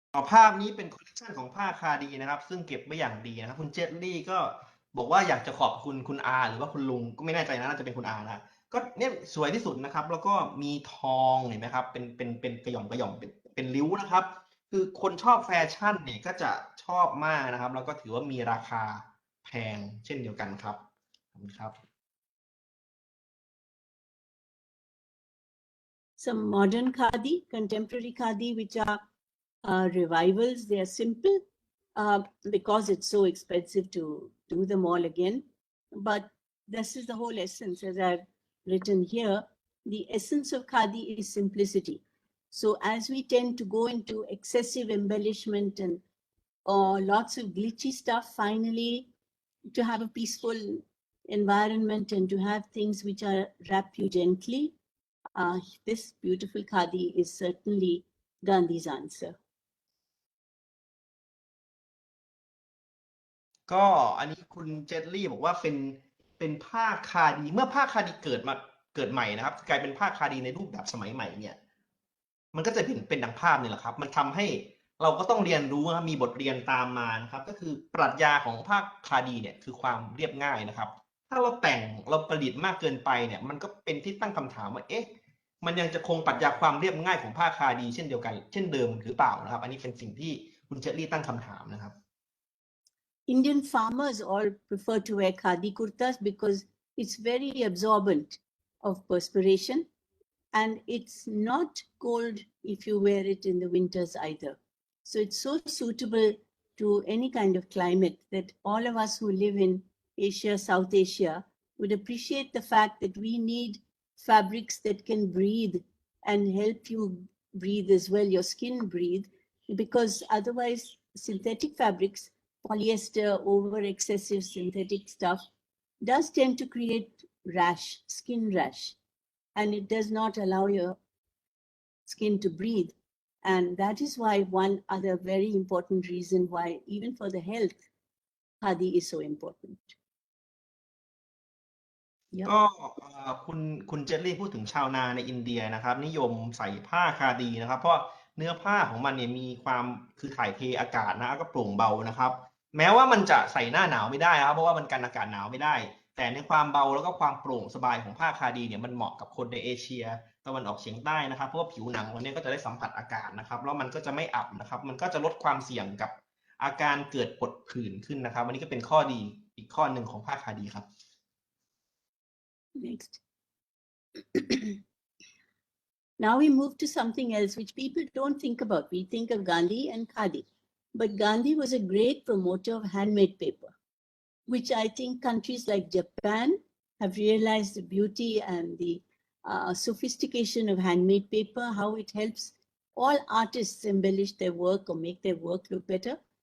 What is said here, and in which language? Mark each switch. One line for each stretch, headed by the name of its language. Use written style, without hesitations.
Thai: ภาพนี้เป็นคอลเลคชันของผ้าคาดีนะครับซึ่งเก็บไว้อย่างดีนะครับคุณเจตลี่ก็บอกว่าอยากจะขอบคุณคุณอาหรือว่าคุณลุงก็ไม่แน่ใจนะน่าจะเป็นคุณอานะก็เนี่ยสวยที่สุดนะครับแล้วก็มีทองเห็นไหมครับเป็นกระหย่อมเป็นริ้วนะครับคือคนชอบแฟชั่นเนี่ยก็จะชอบมากนะครับแล้วก็ถือว่ามีราคาแพงเช่นเดียวกันครับขอบคุณครับ
English: Some modern khadi, contemporary khadi, which are revivals. They are simple because it's so expensive to do them all again. But this is the whole essence, as I've written here. The essence of khadi is simplicity. So as we tend to go into excessive embellishment and lots of glitchy stuff, finally, to have a peaceful environment and to have things which are wrap you gently, this beautiful khadi is certainly Gandhi's answer.
Thai: ก็อันนี้คุณเจตลี่บอกว่าเป็นผ้าคาดีเมื่อผ้าคาดีเกิดใหม่นะครับกลายเป็นผ้าคาดีในรูปแบบสมัยใหม่เนี่ยมันก็จะเป็นดังภาพนี่แหละครับมันทำให้เราก็ต้องเรียนรู้มีบทเรียนตามมานะครับก็คือปรัชญาของผ้าคาดีเนี่ยคือความเรียบง่ายนะครับถ้าเราแต่งเราประดิษฐ์มากเกินไปเนี่ยมันก็เป็นที่ตั้งคำถามว่าเอ๊ะมันยังจะคงปรัชญาความเรียบง่ายของผ้าคาดีเช่นเดิมหรือเปล่านะครับอันนี้เป็นสิ่งที่คุณเจตลี่ตั้งคำถามนะครับ
English: Indian farmers all prefer to wear khadi kurtas because it's very absorbent of perspiration and it's not cold if you wear it in the winters either. So it's so suitable to any kind of climate that all of us who live in Asia, South Asia would appreciate the fact that we need fabrics that can breathe and help you breathe as well, your skin breathe, because otherwise synthetic fabrics, polyester, over excessive synthetic stuff does tend to create rash, skin rash, and it does not allow your skin to breathe. And that is why one other very important reason why even for the health, khadi is so important.
Thai: ก็คุณเจตลี่พูดถึงชาวนาในอินเดียนะครับนิยมใส่ผ้าคาดีนะครับเพราะเนื้อผ้าของมันเนี่ยมีความคือถ่ายเทอากาศนะก็โปร่งเบานะครับแม้ว่ามันจะใส่หน้าหนาวไม่ได้ครับเพราะว่ามันกันอากาศหนาวไม่ได้แต่ในความเบาแล้วก็ความโปร่งสบายของผ้าคาดีเนี่ยมันเหมาะกับคนในเอเชียตะวันออกเฉียงใต้นะครับเพราะว่าผิวหนังวันนี้ก็จะได้สัมผัสอากาศนะครับแล้วมันก็จะไม่อับนะครับมันก็จะลดความเสี่ยงกับอาการเกิดผดผื่นขึ้นนะครับวันนี้ก็เป็นข้อดีอีกข้อหนึ่งของผ้าคาดีครับ
English: Next. Now we move to something else which people don't think about. We think of Gandhi and Khadi, but Gandhi was a great promoter of handmade paper, which I think countries like Japan have realized the beauty and the sophistication of handmade paper, how it helps all artists embellish their work or make their work look better.